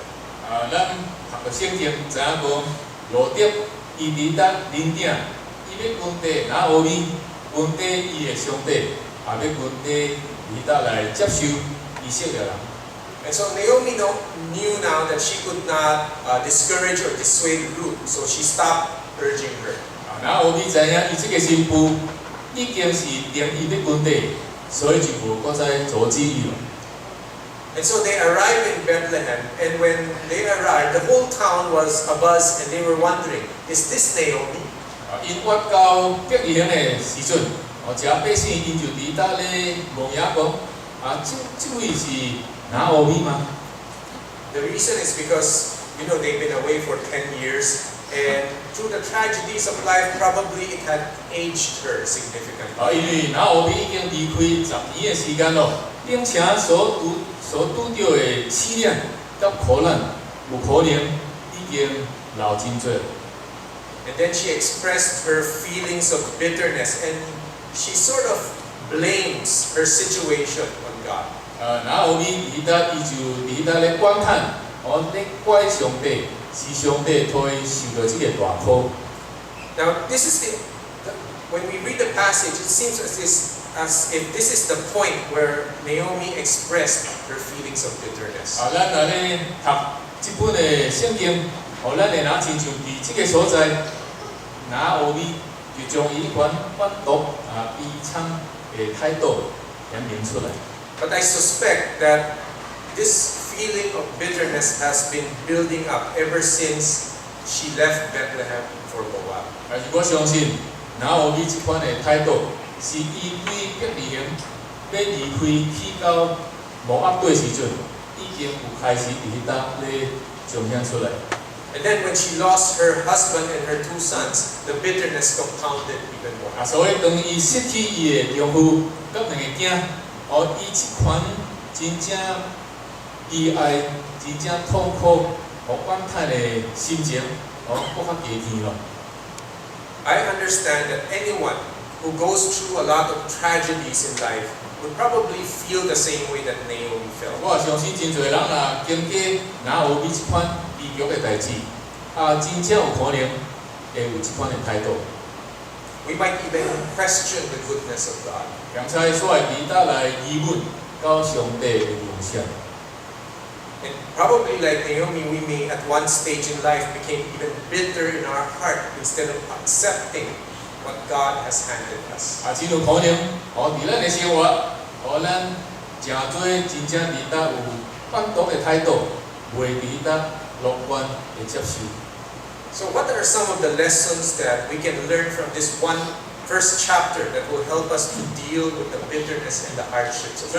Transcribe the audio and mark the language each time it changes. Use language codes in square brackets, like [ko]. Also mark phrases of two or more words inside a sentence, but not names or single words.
[nan] 啊，咱读过圣经，知影讲罗德伊伫搭领顶，伊要本地拿俄米，本地伊的上帝，也要本地伫搭来接受以色列人。 [en] And so Naomi knew now that she could not discourage or dissuade Ruth, so she stopped urging her. [nan] 啊，然后俄米知影伊即个新妇已经是定伊要本地，所以就无搁再阻止伊了。 [en] And so they arrived in Bethlehem, and when they arrived, the whole town was abuzz, and they were wondering, is this Naomi? [nan] 啊，因发到伯利恒的时阵，哦，遮百姓因就伫搭咧问呀讲，啊，这位是拿俄米吗？ [en] The reason is because, they've been away for 10 years, and through the tragedies of life, probably it had aged her significantly. [nan] 啊，因为拿俄米已经离开10年的时间咯，并且所拄到的试炼、甲苦难，有可能已经老真多。 [en] And then she expressed her feelings of bitterness, and she sort of blames her situation on God. [nan] 拿俄米伫搭，伊就伫搭咧观看，咧怪上帝，是上帝替伊受到这个大苦。 [en] Now, this is when we read the passage, it seems as if this is the point where Naomi expressed her feelings of bitterness. [nan] 啊，咱若咧读这本的圣经，咱会拿亲像伫这个所在，拿俄米就将伊款反毒悲惨的态度显明出来。 [en] But I suspect that this feeling of bitterness has been building up ever since she left Bethlehem for Moab. [nan] 但是我相信，拿俄米这款的态度，是伊对伯利恒要离开去到摩押地时阵，已经有开始伫搭咧彰显出来。 [en] And then when she lost her husband and her 2 sons, the bitterness compounded even more. [nan] 啊，所以当伊失去伊的丈夫甲2个囝，伊这款真正悲哀、真正痛苦、怨叹的心情，搁较加甜咯。 [en] I understand that anyone who goes through a lot of tragedies in life would probably feel the same way that Naomi felt. [nan] 我也相信真侪人若经过拿俄米这款悲剧的代志，真正有可能会有这款的态度。 [en] We might even question the goodness of God. [nan] 并且所会伫搭来疑问到上帝的良善。 [en] And probably like Naomi, we may at one stage in life became even bitter in our heart instead of accepting what God has handed us. [nan] 真有可能，伫咱的生活，咱诚多真正伫搭有反毒的态度，袂伫搭乐观的接受。 [en] So what are some of the lessons that we can learn from this first chapter that will help us to deal with the bitterness and the hardships of